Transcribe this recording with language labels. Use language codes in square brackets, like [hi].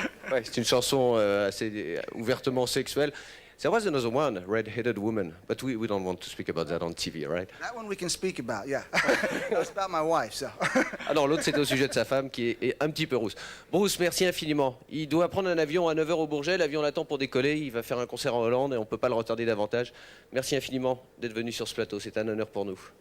[fr] Ouais, c'est une chanson assez ouvertement sexuelle. [en] There was another one, Red-Headed Woman, but we don't want to speak about that on TV, right? That one we can speak about, yeah. It's about my wife, so. [fr] Ah non, l'autre c'était au sujet de sa femme qui est un petit peu rousse. Bruce, merci infiniment. Il doit prendre un avion à 9h au Bourget, l'avion l'attend pour décoller, il va faire un concert en Hollande et on ne peut pas le retarder davantage. Merci infiniment d'être venu sur ce plateau, c'est un honneur pour nous.